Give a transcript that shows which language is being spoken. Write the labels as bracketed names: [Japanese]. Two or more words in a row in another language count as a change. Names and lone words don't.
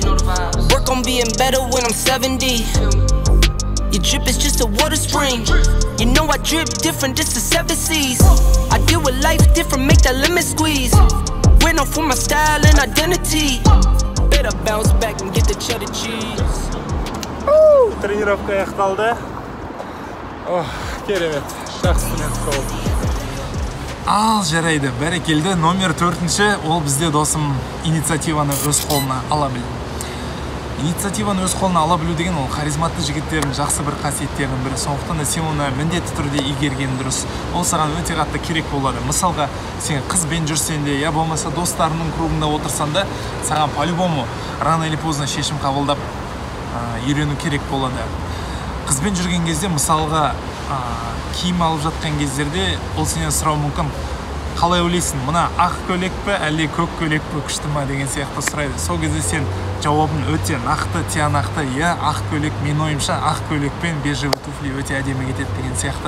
[English] Work on being better when I'm 70. Your drip is just a water spring. You know I drip different, this is 7 seas. I deal with life different, make that lemon squeeze. Went off for my style and identity. Better bounce back and get the cheddar cheese. [Kazakh] Тренировка аяқталды. Керемет, жақсы тренировка болды. Ал жарайды, бәрекелді. Номер 4-ші, ол бізде досым инициативаны өз қолына ала білу. Инициативаны өз қолына ала білу деген ол харизматты жігіттердің жақсы бір қасиеттерінің бірі. Сондықтан да сен оны міндетті түрде игерген дұрыс. Ол саған өте қатты керек болады. Мысалға, сен қызбен жүрсен де, я болмаса достарының кругында отырсан да, саған [Russian] по-любому рано или поздно [Kazakh] шешім қабылдап үйрену керек болады. Қызбен жүрген кезде, мысалға, киім алып жатқан кездерде ол сенен сұрау мүмкін. Қалай ойлайсың, мына ақ көйлек пе, әлде көк көйлек пе күшті ма деген сияқты сұрайды. Сол кезде сен жауабын өте нақты, тиянақты, иә, ақ көйлек, мен ойымша ақ көйлекпен [Russian] бежевый туфли [Kazakh] өте әдемі кетеді деген сияқты.